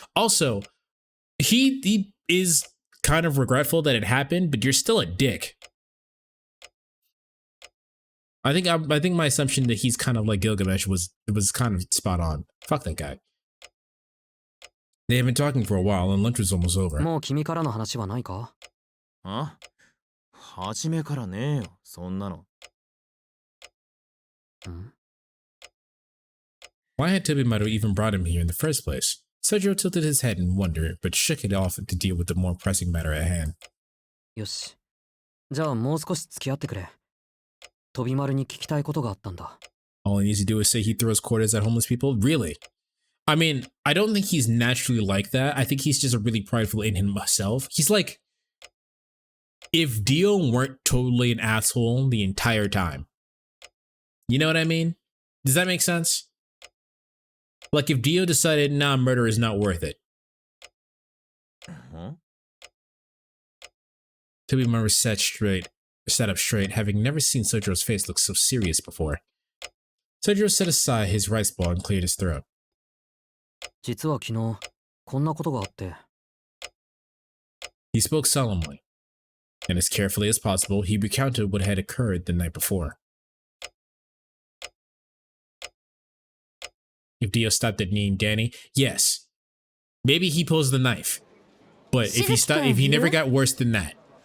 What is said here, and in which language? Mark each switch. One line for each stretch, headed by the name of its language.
English: Also, he is kind of regretful that it happened, but you're still a dick. I think my assumption that he's kind of like Gilgamesh was kind of spot on. Fuck that guy. They had been talking for a while and lunch was almost over.
Japanese: もう君からの話はないか？あ？初めからねえよ、そんなの。
English: Why had Tobimaro even brought him here in the first place? Sojiro tilted his head in wonder, but shook it off to deal with the more pressing matter at hand.
Japanese: よし。じゃあもう少し付き合ってくれ。飛び丸に聞きたいことがあったんだ。
English: All he needs to do is say he throws quarters at homeless people? Really? I mean, I don't think he's naturally like that. I think he's just really prideful in himself. He's like, if Dio weren't totally an asshole the entire time. You know what I mean? Does that make sense? Like if Dio decided, nah, murder is not worth it. Tobimaro sat up straight, having never seen Sojiro's face look so serious before. Sojiro set aside his rice ball and cleared his throat.
Japanese: 実は昨日、こんなことがあって。
English: He spoke solemnly, and as carefully as possible, he recounted what had occurred the night before. If Dio stopped at knee Danny, yes, maybe he pulls the knife. But if he never got worse than that.